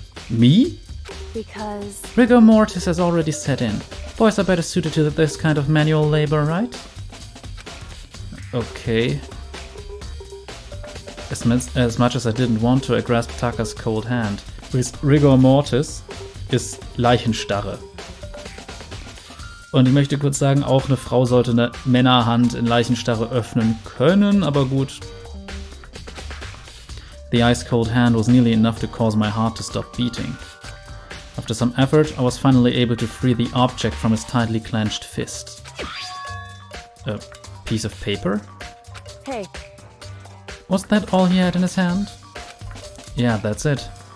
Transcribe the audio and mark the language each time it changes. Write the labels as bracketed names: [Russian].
[English] Me? Because... Rigor mortis has already set in. Boys are better suited to this kind of manual labor, right? Okay. As much as I didn't want to, I grasped Taka's cold hand. [German] Rigor Mortis ist Leichenstarre. Und ich möchte kurz sagen, auch eine Frau sollte eine Männerhand in Leichenstarre öffnen können, aber gut. [English] The ice-cold hand was nearly enough to cause my heart to stop beating. After some effort, I was finally able to free the object from his tightly clenched fist. A piece of paper? Hey, Was that all he had in his hand? Yeah, that's it.